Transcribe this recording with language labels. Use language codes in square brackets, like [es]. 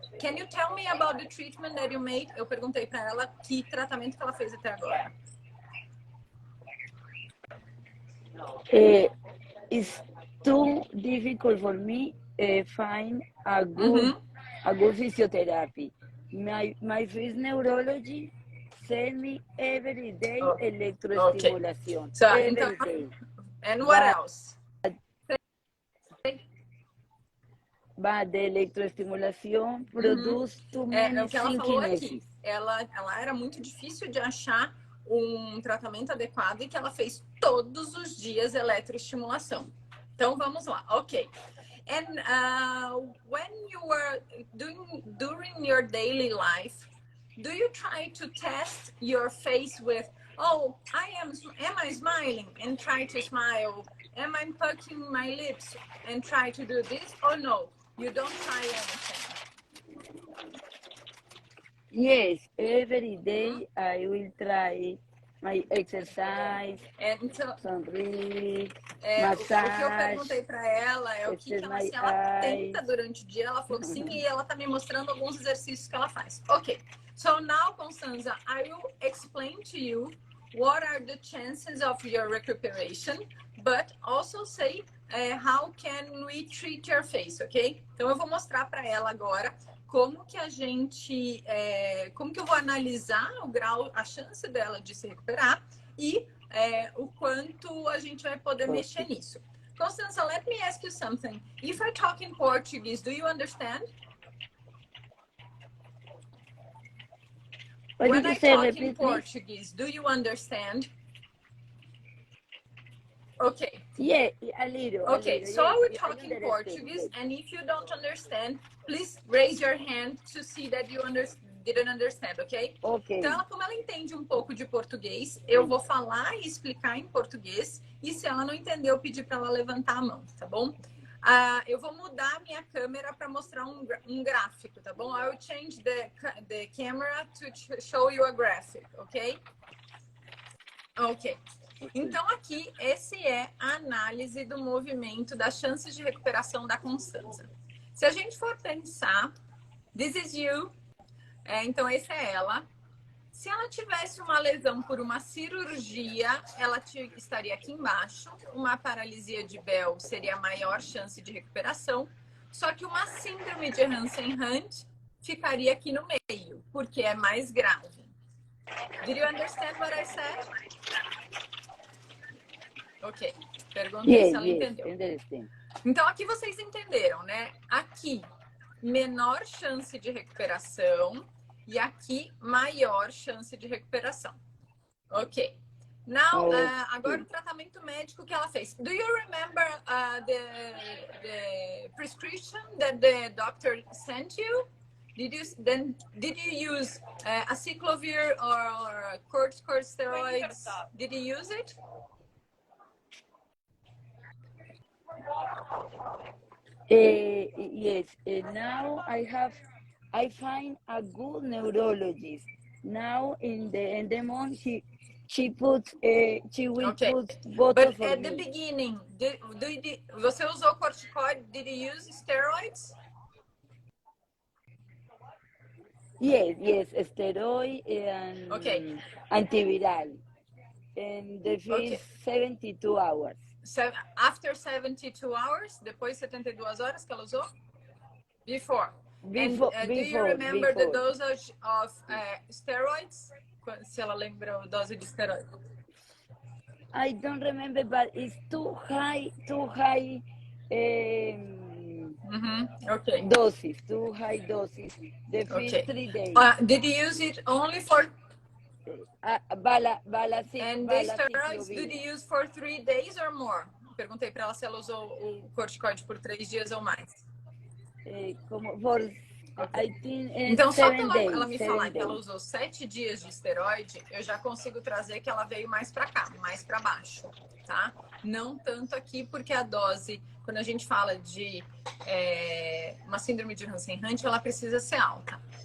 [en] Can you tell me about the treatment that you made? [pt] Eu perguntei para ela que tratamento que ela fez até agora. [en] It's too difficult for me find a good physiotherapy. My first neurology send me every day electrostimulation. So, every day. And what else? But the [pt] electroestimulação produz [en] too many synkinesis. [pt] Ela era muito difícil de achar um tratamento adequado e que ela fez todos os dias eletroestimulação. Então vamos lá, ok. [en] And when you were during your daily life, do you try to test your face with, oh, am I smiling and try to smile? Am I pucking my lips and try to do this? Or no, you don't try anything? Yes, every day I will try my exercise, sunrise, massage. [pt] O que eu perguntei para ela é o que ela tenta durante o dia. Ela falou que sim, e ela tá me mostrando alguns exercícios que ela faz. [en] Ok, so now, Constanza, I will explain to you what are the chances of your recuperation, but also say how can we treat your face, ok? [pt] Então eu vou mostrar para ela agora como que a gente, como que eu vou analisar o grau, a chance dela de se recuperar e o quanto a gente vai poder mexer nisso. [en] Constanza, let me ask you something. If I talk in Portuguese, do you understand? When I talk in Portuguese, do you understand? Okay. Yeah, a little. Okay, a little. so Yeah, I will talk in Portuguese, and if you don't understand, please raise your hand to see that you didn't understand, okay? Okay. [pt] Então, como ela entende um pouco de português, eu vou falar e explicar em português, e se ela não entender, eu pedir para ela levantar a mão, tá bom? Eu vou mudar a minha câmera para mostrar um gráfico, tá bom? [en] I will change the camera to show you a graphic, ok? Ok. [pt] Então, aqui, esse é a análise do movimento das chances de recuperação da Constanza. Se a gente for pensar, [en] this is you, [pt] então essa é ela. Se ela tivesse uma lesão por uma cirurgia, ela estaria aqui embaixo. Uma paralisia de Bell seria a maior chance de recuperação. Só que uma síndrome de Hansen-Hunt ficaria aqui no meio, porque é mais grave. [en] Did you understand what I said? Ok. [pt] Perguntei se ela entendeu. Então, aqui vocês entenderam, né? Aqui, menor chance de recuperação. E aqui, maior chance de recuperação. Ok. Now, agora o tratamento médico que ela fez. [en] Do you remember the prescription that the doctor sent you? Did you use aciclovir or corticosteroids? Did you use it? Yes. Now I find a good neurologist. Now in the end of the month she will put both But of at the beginning, [pt] você usou corticoide? [en] Did you use steroids? Yes, steroid and antiviral. And the first 72 hours. After 72 hours, [pt] depois de 72 horas que ela usou? [en] Before. Do you remember the dosage of steroids? [pt] Se ela lembra a dose de steroid. [en] I don't remember, but it's too high doses, too high doses. The first 3 days. Did you use it only for... And the steroids, did you use for 3 days or more? [pt] Perguntei para ela se ela usou o corticoide por 3 dias ou mais. Então, só pela ela me falar que ela usou 7 dias de esteroide, eu já consigo trazer que ela veio mais para cá, mais para baixo, tá? Não tanto aqui, porque a dose, quando a gente fala de uma síndrome de Hansen-Hunt, ela precisa ser alta.